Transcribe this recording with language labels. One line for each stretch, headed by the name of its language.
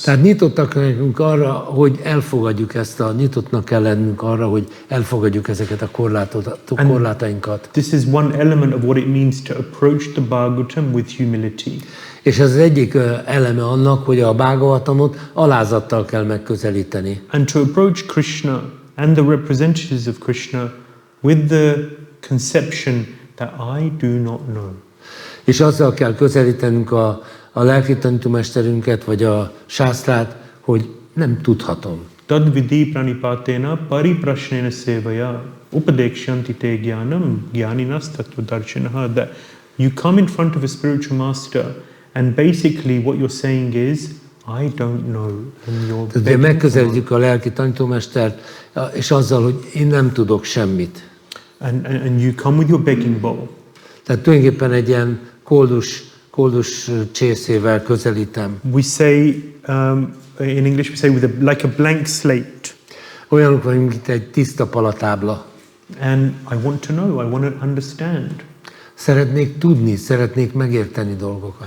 Hungarian: Tehát nyitottak lennünk arra, hogy elfogadjuk nyitottnak kell lennünk arra, hogy elfogadjuk ezeket a korlátainkat.
English: This is one element of what it means to approach the Bhagavatam with humility.
Hungarian: És ez az egyik eleme annak, hogy a Bhagavatamot alázattal kell megközelíteni.
English: And to approach Krishna and the representatives of Krishna with the conception that I do not know.
Hungarian: És azzal kell közelítenünk a lelki tanítómesterünket, vagy a sásztrát, hogy nem tudhatom.
Sanskrit: tad vidhi pranipatena pariprashnena sevaya upadekshanti te jnanam jnaninas tattvadarshinaha.
English: That you come in front of a spiritual master and basically what you're saying is, I don't know.
Hungarian: Tehát megközelítjük a lelki tanítómestert, és azzal, hogy én nem tudok semmit.
English: And you come with your begging bowl.
Hungarian: Tehát tulajdonképpen egy ilyen koldus csészével közelítem.
English: We say, in English we say like a blank slate.
Hungarian: Olyanok vagyunk, mint egy tiszta palatábla.
English: And I want to know, I want to understand.
Hungarian: Szeretnék tudni, szeretnék megérteni dolgokat.